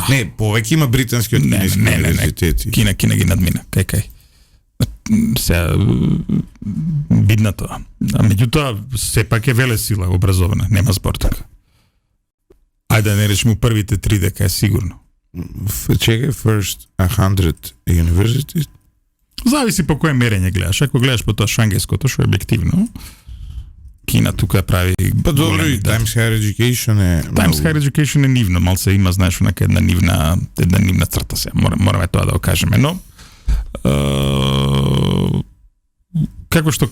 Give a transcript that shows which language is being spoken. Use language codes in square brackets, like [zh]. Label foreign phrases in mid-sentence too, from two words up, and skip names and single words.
[mk] Не, повеќе има британски од кинески универзитети. Кина ги надмина, кај. Се бидна тоа. Меѓутоа, сепак е велесила образована, нема спор тука. Ајде да не речеме првите 3 дека е сигурно. Чекај, [en] first 100 universities? [mk] Зависи по кое мерење гледаш. Ако гледаш по тоа шангајското, што е објективно, Кина тука прави... Па добро, и Times Higher Education е... Times Higher Education е нивно, мал се има, знаеш, онака една нивна црта се. Мораме тоа да окажеме, но... како што...